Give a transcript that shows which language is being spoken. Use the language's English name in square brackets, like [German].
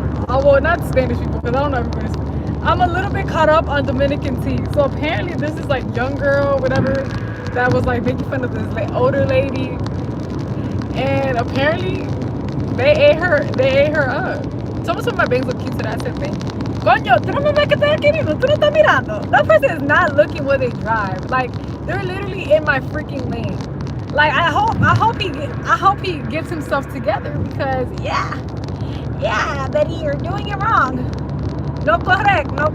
[English] Oh, well, not Spanish people, because I don't know everybody's. I'm a little bit caught up on Dominican tea. So apparently, this is like young girl, whatever, that was like making fun of this like older lady, and apparently they ate her. They ate her up. Some of my bangs look cute today. I said thank you. [Spanish] Coño, tú no me ves que estoy aquí mismo. Tú no estás mirando. [English] That person is not looking where they drive. Like they're literally in my freaking lane. Like I hope he gets himself together because yeah, Betty, you're doing it wrong. No correct.